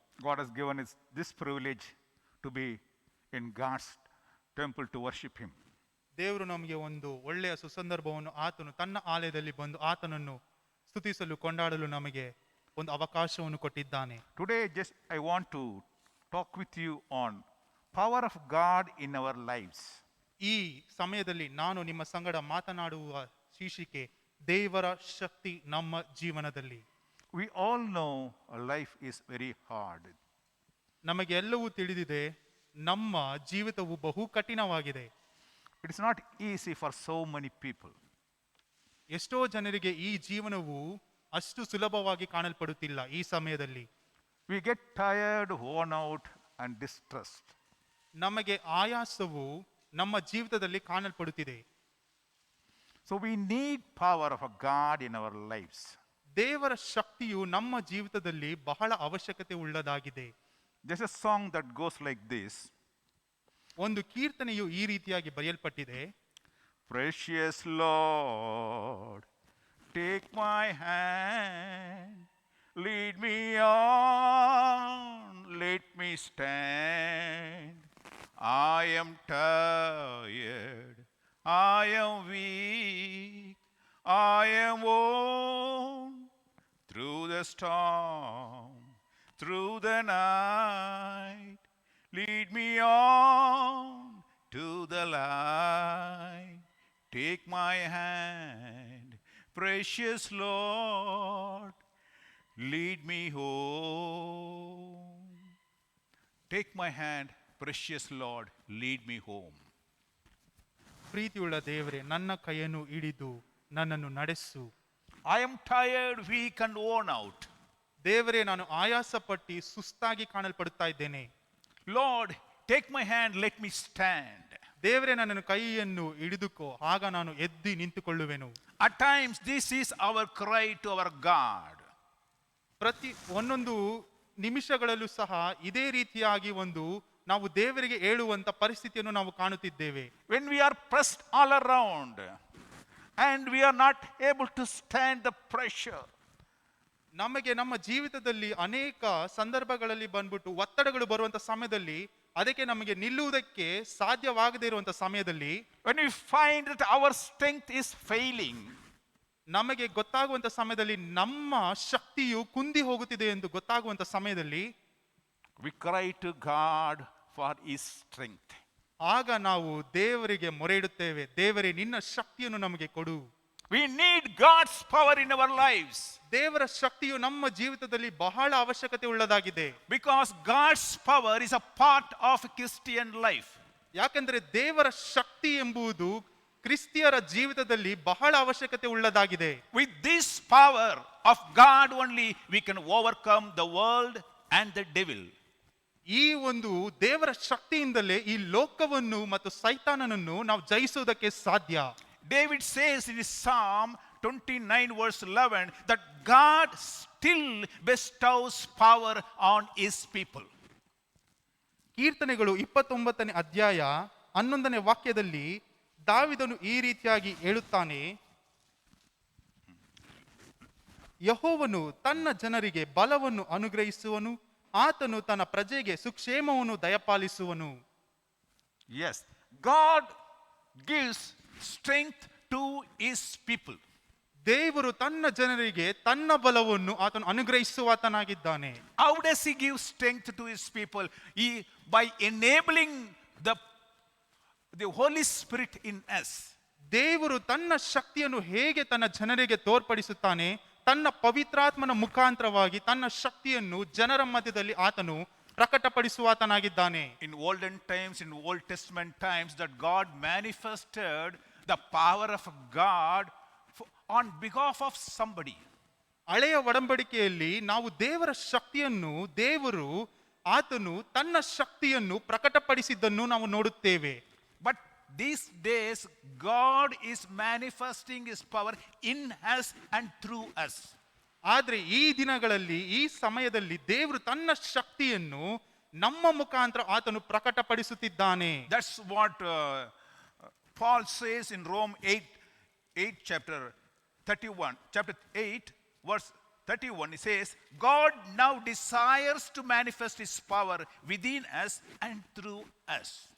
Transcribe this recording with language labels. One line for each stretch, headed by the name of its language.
English: God has given us this privilege to be in God's temple to worship Him.
Kannada: ದೇವರು ನಮಗೆ ಒಂದು ಒಳ್ಳೆಯ ಸುಸಂದರ್ಭವನ್ನು ಆತನು ತನ್ನ ಆಲಯದಲ್ಲಿ ಬಂದು ಆತನನ್ನು ಸ್ತುತಿಸಲು ಕೊಂಡಾಡಲು ನಮಗೆ ಒಂದು ಅವಕಾಶವನ್ನು ಕೊಟ್ಟಿದ್ದಾನೆ.
English: Today, just I want to talk with you on power of God in our lives.
Kannada: ಈ ಸಮಯದಲ್ಲಿ ನಾನು ನಿಮ್ಮ ಸಂಗಡ ಮಾತನಾಡುವ ಶೀರ್ಷಿಕೆ ದೇವರ ಶಕ್ತಿ ನಮ್ಮ ಜೀವನದಲ್ಲಿ.
English: We all know life is very hard.
Kannada: ನಮಗೆ ಎಲ್ಲವೂ ತಿಳಿದಿದೆ, ನಮ್ಮ ಜೀವಿತವು ಬಹು ಕಠಿಣವಾಗಿದೆ.
English: It is not easy for so many people.
Kannada: ಎಷ್ಟೋ ಜನರಿಗೆ ಈ ಜೀವನವು ಅಷ್ಟು ಸುಲಭವಾಗಿ ಕಾಣಲ್ಪಡುತ್ತಿಲ್ಲ. ಈ ಸಮಯದಲ್ಲಿ
English: We get tired, worn out, and distressed.
Kannada: ನಮಗೆ ಆಯಾಸವು ನಮ್ಮ ಜೀವಿತದಲ್ಲಿ ಕಾಣಲ್ಪಡುತ್ತಿದೆ.
English: So we need power of God in our lives.
Kannada: ದೇವರ ಶಕ್ತಿಯು ನಮ್ಮ ಜೀವಿತದಲ್ಲಿ ಬಹಳ ಅವಶ್ಯಕತೆ ಉಳ್ಳದಾಗಿದೆ.
English: There's a song that goes like this.
Kannada: ಒಂದು ಕೀರ್ತನೆಯು ಈ ರೀತಿಯಾಗಿ ಬರೆಯಲ್ಪಟ್ಟಿದೆ.
English: Precious Lord, take my hand, lead me on, let me stand. I am tired, I am weak, I am worn through the storm, through the night. Lead me on to the light. Take my hand, precious Lord, lead me home. Take my hand, precious Lord, lead me home.
Kannada: ಪ್ರೀತಿಯುಳ್ಳ ದೇವರೇ, ನನ್ನ ಕೈಯನ್ನು ಹಿಡಿದು ನನ್ನನ್ನು ನಡೆಸು.
English: I am tired, weak and worn out.
Kannada: ದೇವರೇ, ನಾನು ಆಯಾಸಪಟ್ಟು ಸುಸ್ತಾಗಿ ಕಾಣಲ್ಪಡುತ್ತಾ ಇದ್ದೇನೆ.
English: Lord, take my hand, let me stand.
Kannada: ದೇವರೇ, ನನ್ನನ್ನು ಕೈಯನ್ನು ಹಿಡಿದುಕೋ, ಆಗ ನಾನು ಎದ್ದು ನಿಂತುಕೊಳ್ಳುವೆನು.
English: At times, this is our cry to our God.
Kannada: ಪ್ರತಿ ಒಂದೊಂದು ನಿಮಿಷಗಳಲ್ಲೂ ಸಹ ಇದೇ ರೀತಿಯಾಗಿ ನಾವು ದೇವರಿಗೆ ಹೇಳುವಂತ ಪರಿಸ್ಥಿತಿಯನ್ನು ನಾವು ಕಾಣುತ್ತಿದ್ದೇವೆ.
English: When we are pressed all around and we are not able to stand the pressure.
Kannada: ನಮಗೆ ನಮ್ಮ ಜೀವಿತದಲ್ಲಿ ಅನೇಕ ಸಂದರ್ಭಗಳಲ್ಲಿ ಬಂದ್ಬಿಟ್ಟು ಒತ್ತಡಗಳು ಬರುವಂತ ಸಮಯದಲ್ಲಿ, ಅದಕ್ಕೆ ನಮಗೆ ನಿಲ್ಲುವುದಕ್ಕೆ ಸಾಧ್ಯವಾಗದೇ ಇರುವಂತ ಸಮಯದಲ್ಲಿ,
English: when we find that our strength is failing,
Kannada: ನಮಗೆ ಗೊತ್ತಾಗುವಂತ ಸಮಯದಲ್ಲಿ ನಮ್ಮ ಶಕ್ತಿಯು ಕುಂದಿ ಹೋಗುತ್ತಿದೆ ಎಂದು ಗೊತ್ತಾಗುವಂತ ಸಮಯದಲ್ಲಿ
English: we cry to God for His strength.
Kannada: ಆಗ ನಾವು ದೇವರಿಗೆ ಮೊರೆ ಇಡುತ್ತೇವೆ, ದೇವರೇ ನಿನ್ನ ಶಕ್ತಿಯನ್ನು ನಮಗೆ ಕೊಡು.
English: We need God's power in our lives.
Kannada: ದೇವರ ಶಕ್ತಿಯು ನಮ್ಮ ಜೀವಿತದಲ್ಲಿ ಬಹಳ ಅವಶ್ಯಕತೆ ಉಳ್ಳದಾಗಿದೆ.
English: Because God's power is a part of Christian life.
Kannada: ಯಾಕೆಂದರೆ ದೇವರ ಶಕ್ತಿ ಎಂಬುದು ಕ್ರಿಸ್ತಿಯರ ಜೀವಿತದಲ್ಲಿ ಬಹಳ ಅವಶ್ಯಕತೆ ಉಳ್ಳದಾಗಿದೆ.
English: With this power of God only we can overcome the world and the devil.
Kannada: ಈ ಒಂದು ದೇವರ ಶಕ್ತಿಯಿಂದಲೇ ಈ ಲೋಕವನ್ನು ಮತ್ತು ಸೈತಾನನನ್ನು ನಾವು ಜಯಿಸುವುದಕ್ಕೆ ಸಾಧ್ಯ.
English: David says in his Psalm 29 verse 11 that God still bestows power on His people.
Kannada: ಕೀರ್ತನೆಗಳು 29ನೇ ಅಧ್ಯಾಯ 11ನೇ ವಾಕ್ಯದಲ್ಲಿ ದಾವೀದನು ಈ ರೀತಿಯಾಗಿ ಹೇಳುತ್ತಾನೆ, ಯೆಹೋವನು ತನ್ನ ಜನರಿಗೆ ಬಲವನ್ನು ಅನುಗ್ರಹಿಸುವನು, ಆತನು ತನ್ನ ಪ್ರಜೆಗೆ ಸುಕ್ಷೇಮವನ್ನು ದಯಪಾಲಿಸುವನು.
English: Yes, God gives strength to His people.
Kannada: ದೇವರು ತನ್ನ ಜನರಿಗೆ ತನ್ನ ಬಲವನ್ನು ಆತನು ಅನುಗ್ರಹಿಸುವಾತನಾಗಿದ್ದಾನೆ.
English: How does He give strength to His people? By enabling the Holy Spirit in us.
Kannada: ದೇವರು ತನ್ನ ಶಕ್ತಿಯನ್ನು ಹೇಗೆ ತನ್ನ ಜನರಿಗೆ ತೋರ್ಪಡಿಸುತ್ತಾನೆ? ತನ್ನ ಪವಿತ್ರಾತ್ಮನ ಮುಖಾಂತರವಾಗಿ ತನ್ನ ಶಕ್ತಿಯನ್ನು ಜನರ ಮಧ್ಯದಲ್ಲಿ ಆತನು ಪ್ರಕಟಪಡಿಸುವಾತನಾಗಿದ್ದಾನೆ.
English: In olden times, in Old Testament times, that God manifested the power of God on behalf of somebody.
Kannada: ಹಳೆಯ ಒಡಂಬಡಿಕೆಯಲ್ಲಿ ನಾವು ದೇವರ ಶಕ್ತಿಯನ್ನು ಆತನು ತನ್ನ ಶಕ್ತಿಯನ್ನು ಪ್ರಕಟಪಡಿಸಿದ್ದನ್ನು ನಾವು ನೋಡುತ್ತೇವೆ.
English: But these days God is manifesting His power in us and through us.
Kannada: ಆದರೆ ಈ ದಿನಗಳಲ್ಲಿ ಈ ಸಮಯದಲ್ಲಿ ದೇವರು ತನ್ನ ಶಕ್ತಿಯನ್ನು ನಮ್ಮ ಮುಖಾಂತರ ಆತನು ಪ್ರಕಟಪಡಿಸುತ್ತಿದ್ದಾನೆ.
English: That's what Paul says in Rome 8 chapter 31, chapter 8 verse 31, it says, God now desires to manifest his power within us and through us.